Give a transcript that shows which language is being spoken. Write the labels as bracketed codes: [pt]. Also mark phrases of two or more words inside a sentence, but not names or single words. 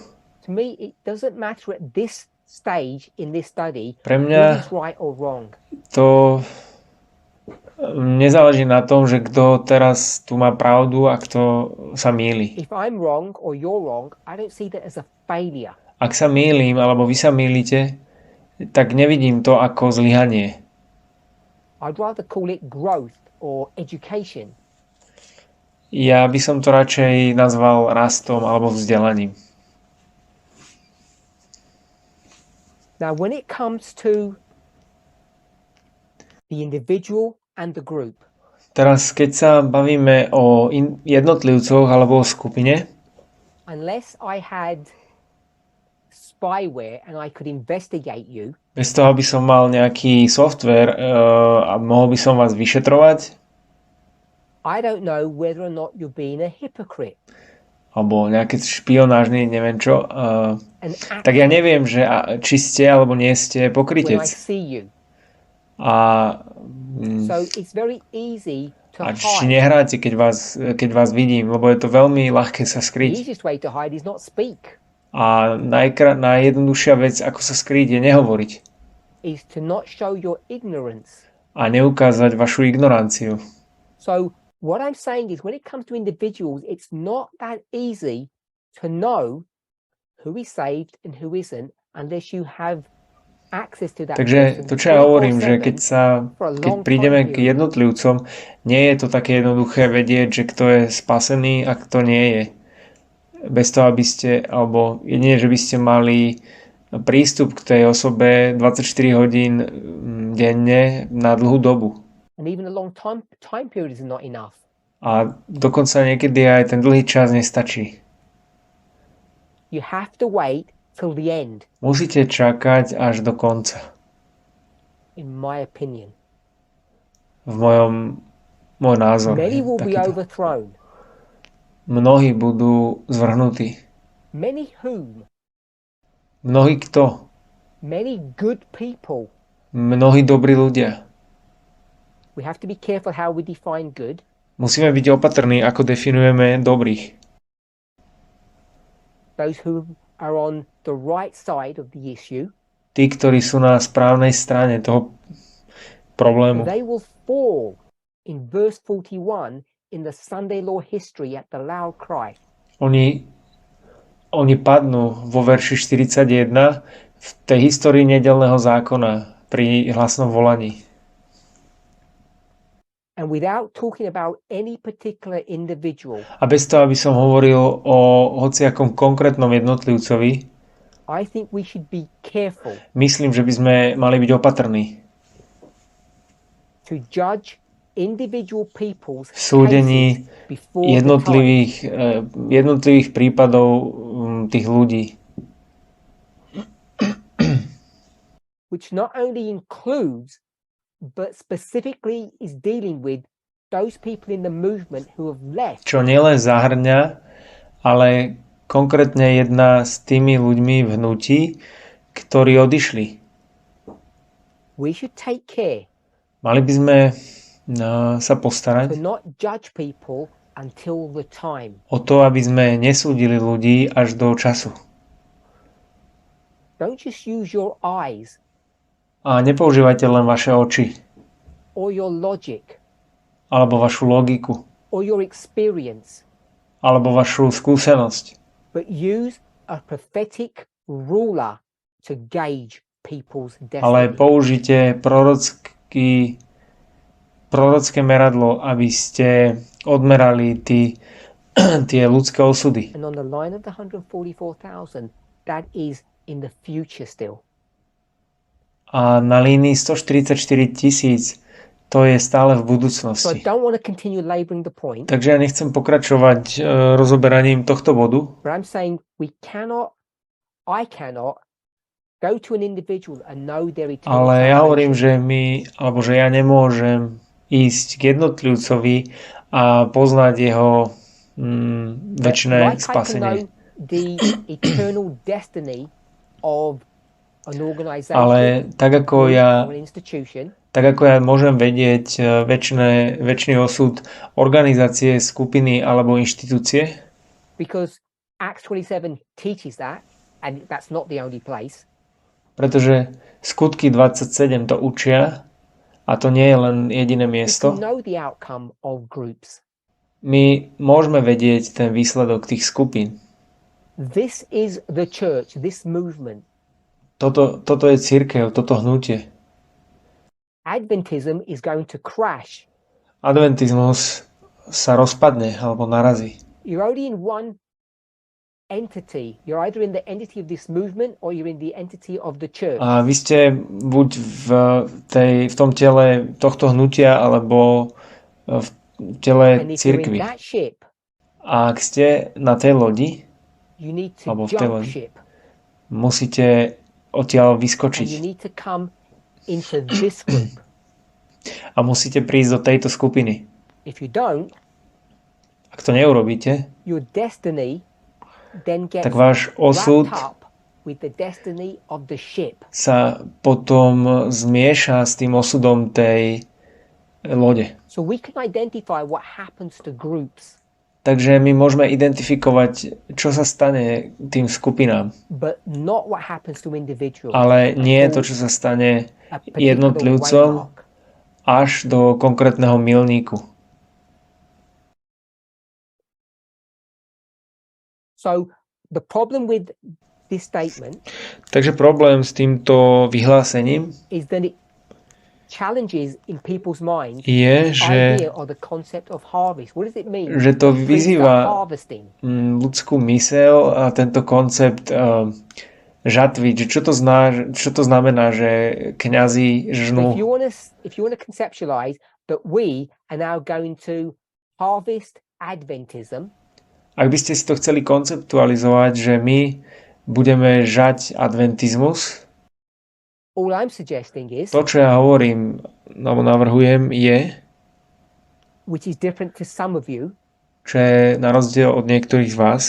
[en] To me, it doesn't matter at this stage in this study [sk] Pre [en] who [sk] mňa [en] is right or wrong. [sk] to nezáleží na tom, že kto teraz tu má pravdu a kto sa mýli. [en] If I'm wrong or you're wrong, I don't see that as a failure. [sk] Ak sa mýlim, alebo vy sa mýlite, tak nevidím to ako zlyhanie. [en] I'd rather call it growth or education. [sk] Ja by som to radšej nazval rastom alebo vzdelaním. [en] Now, when it comes to the individual and the group, [sk] Teraz, keď sa bavíme o jednotlivcoch alebo o skupine, [en] unless I had spyware and I could investigate you, [sk] bez toho, aby som mal nejaký software a mohol by som vás vyšetrovať, [en] I don't know whether or not you're being a hypocrite. [sk] alebo nejaké špionážne, neviem čo, [en] An [sk] tak ja neviem, že či ste alebo nie ste [en] when I [sk] pokrytec. [en] see you. [sk] A, [en] So it's very easy to [sk] a či [en] hide. [sk] nehráte, keď vás vidím, lebo je to veľmi ľahké sa [en] The [sk] skryť. [en] easiest way to hide is not speak, [sk] A najjednoduchšia vec, ako sa skryť, je nehovoriť. [en] is to not show your ignorance. [sk] A neukázať vašu ignoranciu. [en] So what I'm saying is when it comes to individuals, it's not that easy to know who is saved and who isn't unless you have access to that [sk] Takže [en] person [sk] to, čo ja hovorím, že keď [en] for a [sk] keď [en] long [sk] prídeme [en] time [sk] k jednotlivcom, nie je to také jednoduché vedieť, že kto je spasený a kto nie je. Bez toho, aby ste, alebo jedine, že by ste mali prístup k tej osobe 24 hodín denne na dlhú dobu. [en] And even a long time period is not enough. [sk] A dokonca niekedy aj ten dlhý čas nestačí. [en] You have to wait till the end, [sk] Musíte čakať až do konca. [en] in my opinion. [sk] Môj názor. [en] Many [sk] Je [en] will be [sk] takýto. [en] overthrown. [sk] Mnohí budú zvrhnutí. [en] Many whom? [sk] Mnohí kto? [en] Many good people. [sk] Mnohí dobrí ľudia. [en] We have to be careful how we define good. [sk] Musíme byť opatrní, ako definujeme dobrých. [en] Those who are on the right side of the issue. [sk] Tí, ktorí sú na správnej strane toho problému. [en] They will fall in verse 41 in the Sunday law history at the loud cry. [sk] Oni padnú vo verši 41 v tej histórii nedeľného zákona pri hlasnom volaní. [en] And without talking about any particular individual, [sk] A bez toho, aby som hovoril o hociakom konkrétnom jednotlivcovi, [en] I think we should be careful [sk] myslím, že by sme mali byť opatrní [en] to judge individual people's [sk] v súdení [en] cases before the time. [sk] jednotlivých prípadov tých ľudí, [en] Which not only includes but specifically is dealing with those people in the movement who have left. [sk] čo nielen zahrňa, ale konkrétne jedná s tými ľuďmi v hnutí, ktorí odišli. [en] We should take care [sk] Mali by sme sa [en] to [sk] postarať [en] not judge people until the time. [sk] o to, aby sme nesúdili ľudí až do času. [en] Don't just use your eyes [sk] A nepoužívajte len vaše oči, [en] or your logic [sk] alebo vašu logiku, [en] or your experience, [sk] alebo vašu skúsenosť, [en] but use a prophetic ruler to gauge people's [sk] ale [en] destiny. [sk] použite prorocké meradlo, aby ste odmerali tie ľudské osudy. [en] And on the line of the 144,000, that is in the future still. [sk] A na línii 144 000 to je stále v [en] So I [sk] budúcnosti. [en] don't want to continue laboring the point, [sk] Takže ja nechcem pokračovať rozoberaním tohto bodu, [en] but I'm saying I cannot go to an individual and know their eternal [sk] ale ja hovorím, [en] salvation. [sk] že ja nemôžem ísť k jednotlivcovi a poznať jeho večné [en] Like I can [sk] spasenie. [en] know the eternal destiny of an organization [sk] Ale tak ako [en] or an institution, [sk] ja môžem vedieť večný osud organizácie, skupiny alebo inštitúcie, [en] because Acts 27 teaches that, and that's not the only place. [sk] pretože skutky 27 to učia a to nie je len jediné [en] We [sk] miesto. [en] can know the outcome of groups. [sk] My môžeme vedieť ten výsledok tých skupín. [en] This is the church, this movement. [sk] Toto je cirkev, toto hnutie. [en] Adventism is going to crash. [sk] Adventizmus sa rozpadne alebo narazí. [en] You're only in one entity. You're either in the entity of this movement or you're in the entity of the church. [sk] A vy ste buď v tom tele tohto hnutia alebo v tele [en] And if you're in [sk] cirkvi. [en] that ship, [sk] A ak ste na tej lodi, [en] you need to [sk] Alebo v tej [en] jump [sk] lodi. [en] ship. [sk] musíte odtiaľ [en] And you [sk] vyskočiť [en] need to come into this group. [sk] a musíte prísť do tejto skupiny. [en] If you don't, [sk] Ak to neurobíte, [en] your destiny then gets [sk] tak váš osud [en] wrapped up with the destiny of the ship. [sk] sa potom zmieša s tým osudom tej lode. [en] So we can identify what happens to groups, [sk] Takže my môžeme identifikovať, čo sa stane tým skupinám, [en] but not what happens to individuals. [sk] ale nie to, čo sa stane [en] A particular [sk] jednotlivcom [en] waymark. [sk] až do konkrétneho milníku. [en] So the problem with this statement [sk] Takže problém s týmto vyhlásením [en] is that it challenges in people's minds [sk] je, [en] the [sk] že [en] idea or the concept of harvest. What does it mean? [sk] to [en] Priests are [sk] vyzýva [en] harvesting. [sk] ľudskú myseľ a tento koncept žatvy, že čo to znamená, že kňazi žnú. [en] If you want to conceptualize that we are now going to harvest Adventism, [sk] Ak by ste si to chceli konceptualizovať, že my budeme žať adventizmus. [en] All I'm suggesting is, [sk] To, čo ja hovorím, alebo navrhujem, je, [en] which is different to some of you, [sk] čo je na rozdiel od niektorých z vás,